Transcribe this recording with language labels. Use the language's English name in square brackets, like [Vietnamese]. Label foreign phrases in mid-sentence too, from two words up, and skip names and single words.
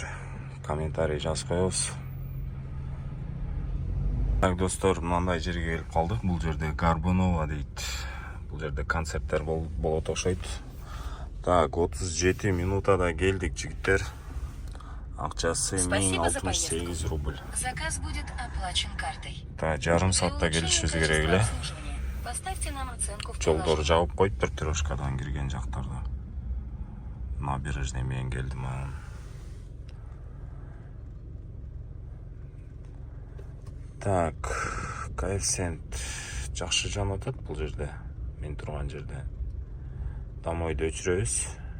[Kyrgyz] Комментарий жазып коебуз. Достор, мындай жерге келип калдык. Бул жерде Горбунова дейт. Бул жерде концерттер болот окшойт. 37 минутада келдик, жигиттер. Акчасы 1068 рубль. [Russian] Заказ будет оплачен картой. [Kyrgyz] Жарым саатта келишибиз керек эле. [Russian] Поставьте нам оценку в [Kyrgyz] Жолдор [Russian] приложении. [Kyrgyz] жабып коюптур трешкадан кирген жактарда. Набережный менен келдим. Коэффициент жакшы жанып атат бул жерде. Мен турган жерде. Домойду өчүрөбүз.